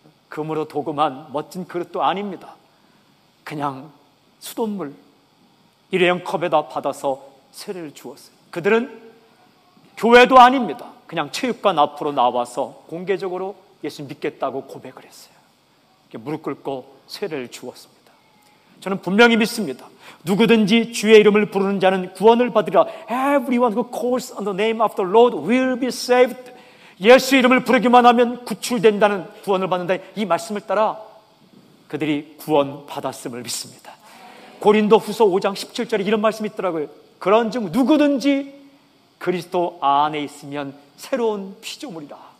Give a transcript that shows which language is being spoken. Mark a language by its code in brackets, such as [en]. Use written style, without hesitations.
[ko] 금으로 도금한 멋진 그릇도 아닙니다. 그냥 수돗물 일회용 컵에다 받아서 세례를 주었어요. 그들은 교회도 아닙니다. 그냥 체육관 앞으로 나와서 공개적으로 예수 믿겠다고 고백을 했어요. 무릎 꿇고 세례를 주었습니다. 저는 분명히 믿습니다. 누구든지 주의 이름을 부르는 자는 구원을 받으리라. [en] Everyone who calls on the name of the Lord will be saved. [ko] 예수 이름을 부르기만 하면 구출된다는, 구원을 받는다는 이 말씀을 따라 그들이 구원받았음을 믿습니다. 고린도 후서 5장 17절에 이런 말씀이 있더라고요. 그런즉 누구든지 그리스도 안에 있으면 새로운 피조물이라.